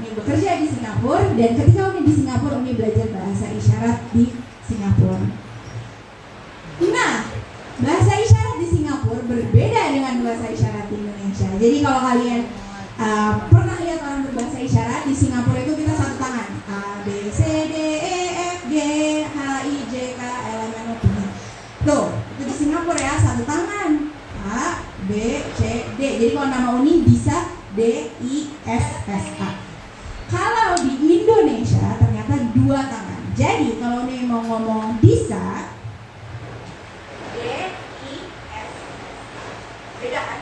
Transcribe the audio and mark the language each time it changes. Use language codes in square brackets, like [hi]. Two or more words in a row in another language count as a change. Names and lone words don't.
[id] Uni bekerja di Singapura, dan ketika Uni di Singapura, Uni belajar bahasa isyarat di Singapura. Nah, bahasa isyarat di Singapura berbeda dengan bahasa isyarat di Indonesia. Jadi kalau kalian pernah lihat orang berbahasa isyarat di Singapura itu kita satu tangan, A, B, C, D, E, F, G, H, I, J, K, L, M, N, O, P. Tuh, itu di Singapura ya, satu tangan, A, B, C, D. Jadi kalau nama Uni bisa D, I, S, S, A. Kalau di Indonesia ternyata dua tangan. Jadi kalau Uni mau ngomong bisa D, I, S, beda kan?